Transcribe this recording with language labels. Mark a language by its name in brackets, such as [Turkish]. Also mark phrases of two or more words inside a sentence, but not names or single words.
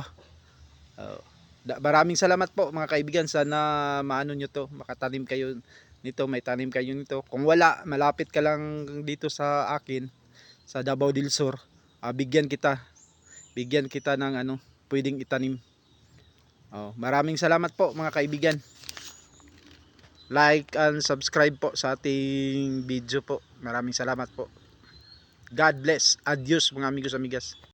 [Filipino] Maraming salamat po mga kaibigan, sana maano nyo to, makatanim kayo nito, may tanim kayo nito. Kung wala, malapit ka lang dito sa akin sa Davao del Sur, bigyan kita ng pwedeng itanim. Maraming salamat po mga kaibigan. [English] Like and subscribe [Filipino] po sa ating video po. Maraming salamat po. [English] God bless. [Filipino] Adios mga [Spanish] amigos amigas.